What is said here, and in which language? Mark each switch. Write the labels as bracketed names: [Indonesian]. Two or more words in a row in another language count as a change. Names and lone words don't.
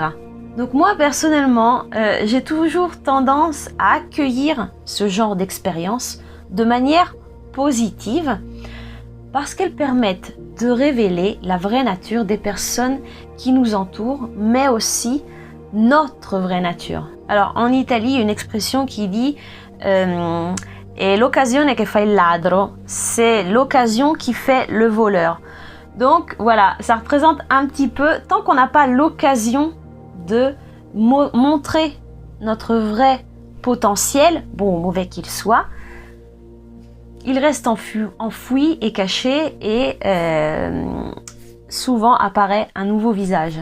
[French] Donc moi, personnellement, j'ai toujours tendance à accueillir ce genre d'expérience de manière positive parce qu'elles permettent de révéler la vraie nature des personnes qui nous entourent, mais aussi notre vraie nature. Alors, en Italie, il y a une expression qui dit [Italian] è l'occasione che fa il ladro, [French] c'est l'occasion qui fait le voleur. Donc voilà, ça représente un petit peu, tant qu'on n'a pas l'occasion de montrer notre vrai potentiel, bon ou mauvais qu'il soit, il reste enfoui et caché, et souvent apparaît un nouveau visage.